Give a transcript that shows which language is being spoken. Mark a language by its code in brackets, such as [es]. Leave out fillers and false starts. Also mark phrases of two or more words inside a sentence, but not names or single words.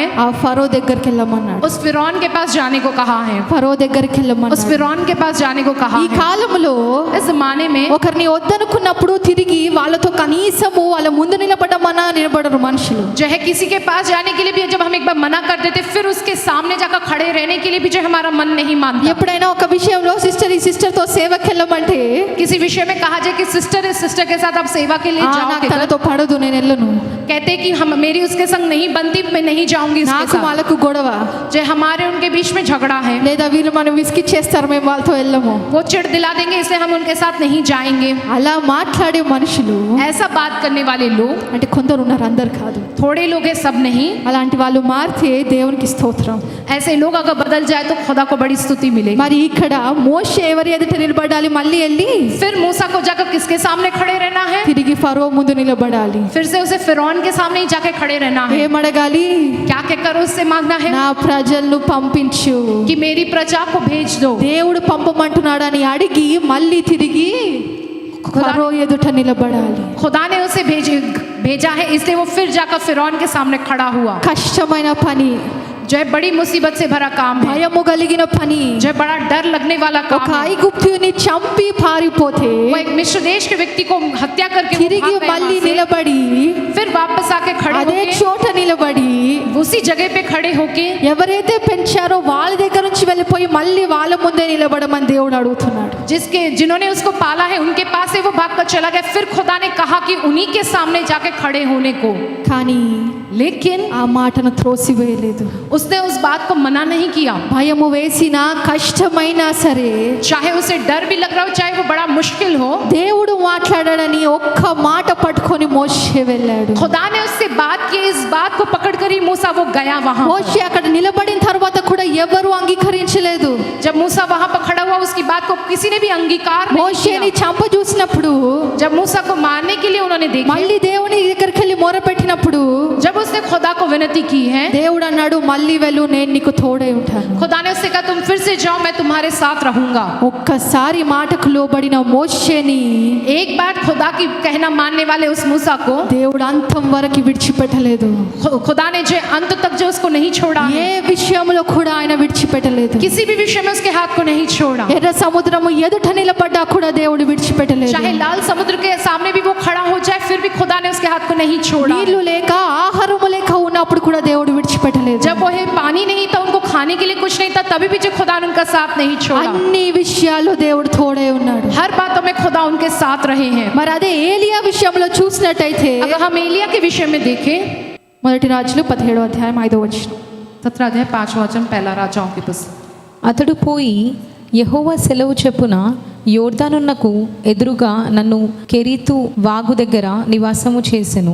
[te] ఆ ఫరో దగ్గరికి వెళ్ళమన్నాడు. [hi] उस फिरौन के पास जाने को कहा है, [te] ఫరో దగ్గరికి [hi] उस [te] వెళ్ళమన్నాడు. [hi] फिरौन के पास जाने को कहा [te] ఈ [hi] है। [te] కాలంలో [hi] इस जमाने में [te] ఒకరిని వద్దనుకున్నప్పుడు తిరిగి వాళ్ళతో కనీసము వాళ్ళ ముందు నిలబడమన్నా నిలబడరు మనుషులు. [hi] जो है किसी के पास जाने के लिए भी जब हम एक बार मना कर देते फिर उसके सामने जाकर खड़े रहने के लिए भी जो हमारा मन नहीं मानता। [te] ఎప్పుడైనా ఒక విషయంలో సిస్టర్ ఈ సిస్టర్ తో సేవకి వెళ్ళమంటే [hi] किसी विषय में कहा जाए कि सिस्टर इस सिस्टर के साथ आप सेवा के लिए [te] "ఆ, [hi] जाओ, [te] నాకు తనతో పడదు, నేను వెళ్ళను." [hi] कहते कि हम मेरी उसके संग नहीं बनती, मैं नहीं जाऊंगी उसके [te] నాకు [hi] साथ। [te] వాళ్ళకు గొడవ, [hi] जो हमारे उनके बीच में झगड़ा है, [te] లేదా వీళ్ళు మనం విసిగిచ్చేస్తారు, మేము వాళ్ళతో వెళ్ళము. [hi] वो चिढ़ दिला देंगे इसलिए हम उनके साथ नहीं जाएंगे। [te] అలా మాట్లాడే మనుషులు [hi] ऐसा बात करने वाले लोग [te] అంటే కొందరు ఉన్నారు, అందరు కాదు. [hi] थोड़े लोग हैं, सब नहीं। [te] అలాంటి వాళ్ళు మారితే దేవునికి స్తోత్రం. [hi] ऐसे लोग अगर बदल जाए तो खुदा को बड़ी स्तुति मिलेगी। [te] మరి ఇక్కడ మోషే ఎవరి ఎదుట నిలబడాలి? మళ్ళీ వెళ్ళి [hi] फिर मूसा को जाकर किसके सामने खड़े रहना है, [te] తిరిగి ఫరో ముందు నిలబడాలి. [hi] फिर से उसे फिरौन के सामने ही जाके खड़े रहना है। [te] ఏమడగాలి? [hi] क्या कहकर उससे मांगना है [te] నా ప్రజలను పంపించు. [hi] कि मेरी प्रजा को भेज दो। [te] దేవుడు పంపమంటున్నాడని అడిగి మళ్ళీ తిరిగి ఫరో ఎదుట నిలబడాలి. [hi] खुदा ने उसे भेजा है इसलिए वो फिर जाकर फिरौन के सामने खड़ा हुआ। [te] కష్టమైన పని, [hi] जो है बड़ी मुसीबत से भरा काम है, [te] భయము కలిగిన పని. [hi] जो है बड़ा डर लगने वाला [te] ఒక [hi] काम है। [te] ఐగుప్తుని చంపి పారిపోతే [hi] वो एक मिस्र देश के व्यक्ति को हत्या करके वो [te] తిరిగి [hi] भाग गए [te] మళ్ళీ [hi] वहाँ से। [te] నిలబడి [hi] फिर वापस आके खड़े [te] అదే [hi] होके [te] చోట నిలబడి [hi] उसी जगह पे खड़े होके [te] ఎవరైతే పెంచారో వాళ్ళ దగ్గర నుంచి వెళ్ళిపోయి మళ్ళీ వాళ్ళ ముందే నిలబడమని దేవుడు అడుగుతున్నాడు. [hi] जिन्होंने उसको पाला है उनके पास से वो भाग कर चला गया। फिर खुदा ने कहा कि उन्हीं के सामने जाके खड़े होने को, [te] కానీ [hi] लेकिन [te] ఆ మాటను త్రోసివేయలేదు. [hi] उसने उस बात को मना नहीं किया। [te] భయము వేసినా కష్టమైనా సరే [hi] चाहे उसे डर भी लग रहा हो, चाहे वो बड़ा मुश्किल हो, [te] దేవుడు మాట్లాడాడని ఒక్క మాట పట్టుకొని మోషే వెళ్ళాడు. [hi] खुदा ने उससे बात की। इस बात को पकड़कर ही मूसा वो गया वहां। [te] మోషే అక్కడ నిలబడిన తర్వాత కూడా ఎవరు అంగీకరించలేదు. [hi] जब मूसा वहां पर खड़ा हुआ, उसकी बात को किसी ने भी अंगीकार नहीं [te] మోషేని [hi] किया। [te] చంప చూసినప్పుడు [hi] जब मूसा को मारने के लिए उन्होंने देखा, [te] మళ్ళీ దేవుని దగ్గరికి వెళ్ళి మొరపెట్టినప్పుడు [hi] जब उसने खुदा को विनती की है, [te] దేవుడు అన్నాడు మళ్ళీ వెళ్ళు, నేను నీకు తోడై ఉంటాను. [hi] खुदा ने उससे कहा तुम फिर से जाओ, मैं तुम्हारे साथ रहूंगा। [te] ఒక్కసారి మాటకు లోబడిన మోషేని [hi] एक बार खुदा की कहना मानने वाले उस मूसा को [te] దేవుడు అంతం వరకు విడిచిపెట్టలేదు. [hi] खुदा ने जो अंत तक जो उसको नहीं छोड़ा है, [te] ఏ విషయంలో కూడా ఆయన విడిచిపెట్టలేదు. [hi] किसी भी विषय में उसके हाथ को नहीं छोड़ा। [te] ఎర్ర సముద్రము ఎదుట నిలబడ్డా కూడా దేవుడు విడిచిపెట్టలేదు. [hi] चाहे लाल समुद्र के सामने भी वो खड़ा हो जाए, फिर भी खुदा ने उसके हाथ को नहीं छोड़ा। [te] నీళ్లు లేక ఆహారము లేక ఉన్నప్పుడు కూడా దేవుడు విడిచిపెట్టలేదు. [hi] जब वो पानी नहीं था, उनको खाने के लिए कुछ नहीं था, तभी भी जो खुदा ने उनका साथ नहीं छोड़ा। [te] అన్ని విషయాలు దేవుడు తోడై ఉన్నాడు. [hi] हर बातों में खुदा उनके साथ रहे हैं। [te] మరి అదే ఏలియా విషయంలో చూసినట్టయితే [hi] अगर हम एलिया के विषय में देखें, [te] మొదటి రాజులు 17వ అధ్యాయం 5వ వచనం. [hi] 17 अध्याय 5 वचन, पहला राजाओं की पुस्तक। [te] అతడు పోయి యెహోవా సెలవు చెప్పున యోర్దానున్నకు ఎదురుగా నన్ను కెరీతు వాగు దగ్గర నివాసము చేసెను.